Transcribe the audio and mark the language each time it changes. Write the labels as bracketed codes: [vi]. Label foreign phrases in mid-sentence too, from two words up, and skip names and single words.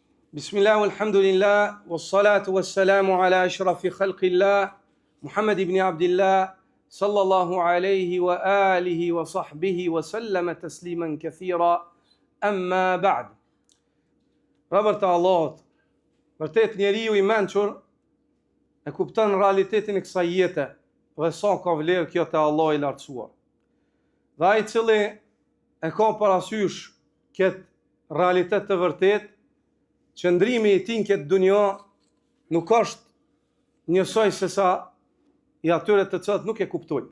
[ar] بسم الله، الحمد لله، والصلاة والسلام على أشرف خلق الله، محمد بن عبد الله، صلى الله عليه وعلى آله وصحبه وسلم تسليما كثيرا، أما بعد. [sq] Robert Allahut, vërtet njeriu I mençur e kupton realitetin e kësaj jete dhe sa ka vlerë kjo te Allah I lartësuar. Dhe ai I cili e ka parasysh këtë realitet të vërtet, qëndrimi I tij në këtë dunjë nuk është njësoj se sa I atyre të cilët nuk e kuptojnë.